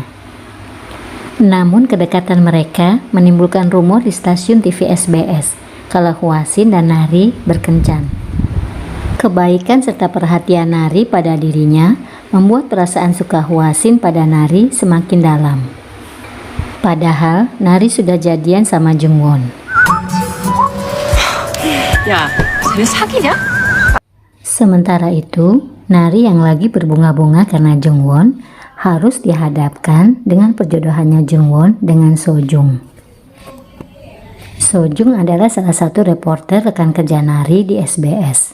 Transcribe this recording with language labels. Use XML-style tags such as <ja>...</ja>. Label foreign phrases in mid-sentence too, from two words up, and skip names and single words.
<id>Namun kedekatan mereka menimbulkan rumor di stasiun TV SBS kalau Hwasin dan Nari berkencan. Kebaikan serta perhatian Nari pada dirinya membuat perasaan suka Hwasin pada Nari semakin dalam. Padahal Nari sudah jadian sama Jungwon.</id> <ko>야, 쟤네 사귀냐?</ko> <id>Sementara itu, Nari yang lagi berbunga-bunga karena Jungwon harus dihadapkan dengan perjodohannya Jungwon dengan Sojung. Sojung adalah salah satu reporter rekan kerja Nari di SBS.</id>